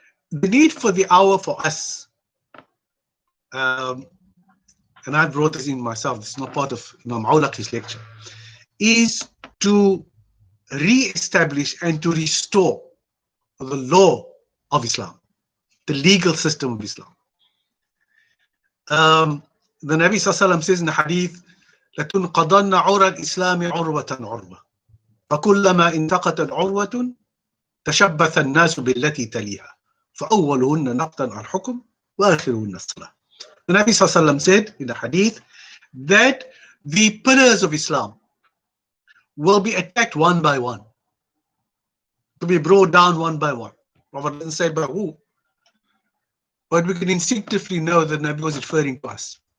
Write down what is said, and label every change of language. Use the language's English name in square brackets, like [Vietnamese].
[English] The need for the hour for us, and I wrote this in myself, this is not part of Imam Awlaqi's lecture, is to re-establish and to restore the law of Islam, the legal system of Islam. The Nabi ﷺ says in the hadith, [Arabic] لَتُنْقَضَنَّ عُرَى الْإِسْلَامِ عُرْوَةً عُرْوَةً فَكُلَّمَا انْتَقَتَتْ عُرْوَةٌ تَشَبَّثَ النَّاسُ بِالَّتِي تَلِيهَا فَأَوَّلُهُنَّ نَقْضًا الْحُكْمِ وَآخِرُهُنَّ الصَّلَاةِ. [English] The Nabi ﷺ said in the hadith that the pillars of Islam will be attacked one by one, to be brought down one by one. Prophet doesn't say by who, but we can instinctively know that Nabi was referring to us.